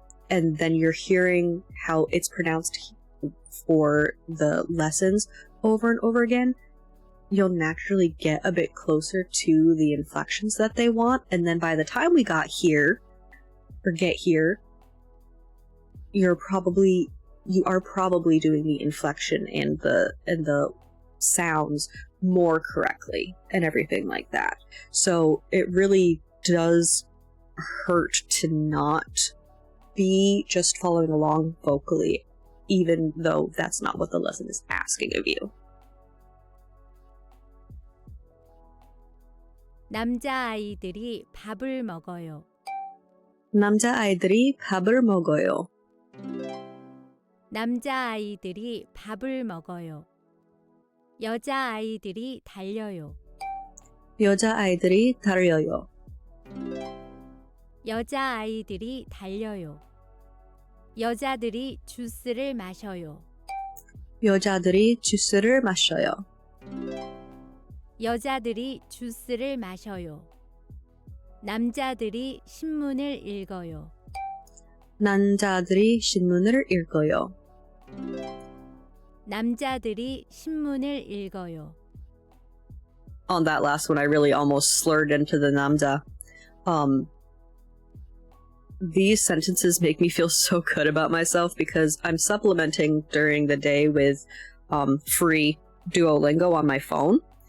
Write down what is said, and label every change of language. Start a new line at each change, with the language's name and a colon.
English: and then you're hearing how it's pronounced for the lessons over and over again, you'll naturally get a bit closer to the inflections that they want, and then by the time we get here, you are probably doing the inflection and the sounds more correctly and everything like that. So it really does hurt to not be just following along vocally, even though that's not what the lesson is asking of you.
Korean: 남자아이들이 밥을 먹어요. 남자아이들이 밥을 먹어요. 남자아이들이 밥을 먹어요. 여자아이들이 달려요. 여자아이들이 달려요. 여자아이들이 달려요. 여자들이 주스를 마셔요. 여자들이 주스를 마셔요. 여자들이 주스를 마셔요. 남자들이 신문을 읽어요. 남자들이 신문을 읽어요. 남자들이 신문을 읽어요.
English: On that last one, I really almost slurred into the 남자. These sentences make me feel so good about myself because I'm supplementing during the day with free Duolingo on my phone.